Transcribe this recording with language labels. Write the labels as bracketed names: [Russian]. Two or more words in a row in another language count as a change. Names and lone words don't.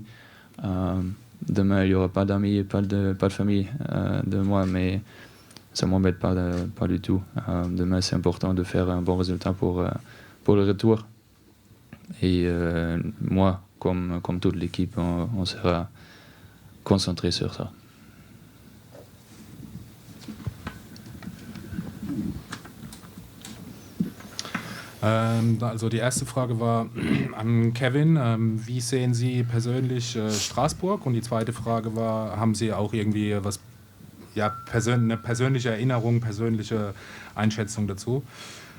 [French] Demain, il n'y aura pas d'amis, pas de famille de moi, mais ça m'embête pas du tout. Demain, c'est important de faire un bon résultat pour le retour. Et moi, comme toute l'équipe, on sera concentré sur ça. [German] Also die erste Frage war an Kevin, wie sehen Sie persönlich Straßburg? Und die zweite Frage war, haben Sie auch irgendwie eine persönliche Erinnerung, persönliche Einschätzung dazu?